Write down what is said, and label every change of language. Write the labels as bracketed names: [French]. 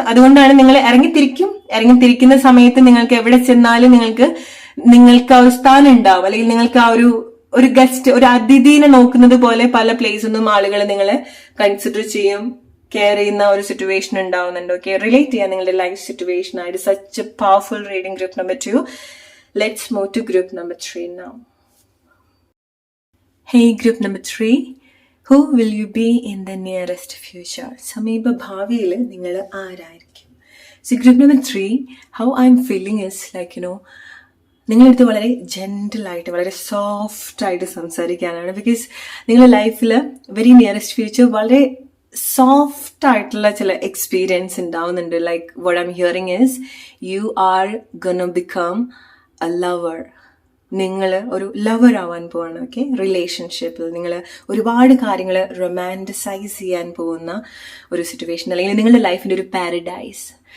[Malayalam] അതുകൊണ്ടാണ് നിങ്ങൾ ഇറങ്ങിത്തിരിക്കുന്ന സമയത്ത് നിങ്ങൾക്ക് എവിടെ ചെന്നാലും നിങ്ങൾക്ക് ആ ഒരു സ്ഥാനം ഉണ്ടാവും, അല്ലെങ്കിൽ നിങ്ങൾക്ക് ആ ഒരു ഗസ്റ്റ്, ഒരു അതിഥീനെ നോക്കുന്നത് പോലെ പല പ്ലേസൊന്നും ആളുകൾ നിങ്ങളെ കൺസിഡർ ചെയ്യും, കെയർ ചെയ്യുന്ന ഒരു സിറ്റുവേഷൻ ഉണ്ടാവുന്നുണ്ട്. ഓക്കെ, റിലേറ്റ് ചെയ്യാൻ നിങ്ങളുടെ ലൈഫ് സിറ്റുവേഷൻ ആയിട്ട്. [English] Such a powerful reading group number 2. Let's move to group number 3 now. Hey, group number 3. Who will you be in the nearest future? [Malayalam] സമീപ ഭാവിയിൽ നിങ്ങൾ ആരായിരിക്കും? [English] So group number 3, how I'm feeling is like, [Malayalam] നിങ്ങളടുത്ത് വളരെ ജെന്റിലായിട്ട്, വളരെ soft ആയിട്ട് സംസാരിക്കാനാണ്. Because നിങ്ങളുടെ ലൈഫിൽ വെരി നിയറസ്റ്റ് ഫ്യൂച്ചർ വളരെ സോഫ്റ്റ് ആയിട്ടുള്ള ചില എക്സ്പീരിയൻസ് ഉണ്ടാവുന്നുണ്ട്. [English] Like what I am hearing is you are gonna become a lover. [Malayalam] നിങ്ങൾ ഒരു ലവർ ആവാൻ പോവാണ്. ഓക്കെ, റിലേഷൻഷിപ്പിൽ നിങ്ങൾ ഒരുപാട് കാര്യങ്ങൾ റൊമാൻറ്റിസൈസ് ചെയ്യാൻ പോകുന്ന ഒരു സിറ്റുവേഷൻ, അല്ലെങ്കിൽ നിങ്ങളുടെ ലൈഫിന്റെ ഒരു പാരഡൈസ്.